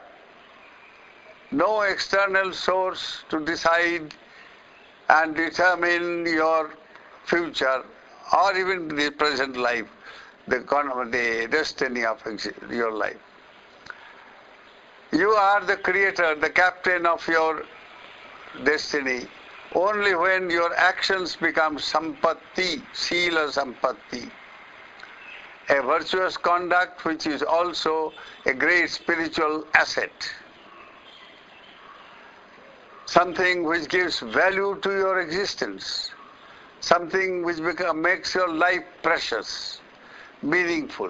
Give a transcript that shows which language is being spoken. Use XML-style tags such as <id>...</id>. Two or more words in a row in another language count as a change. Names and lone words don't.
<en>No external source to decide and determine your future or even the present life, the destiny of your life. You are the creator, the captain of your destiny, only when your actions become</en> <pi>sampatti, sila sampatti,</pi> <en>a virtuous conduct which is also a great spiritual asset, something which gives value to your existence, something which makes your life precious, meaningful.</en>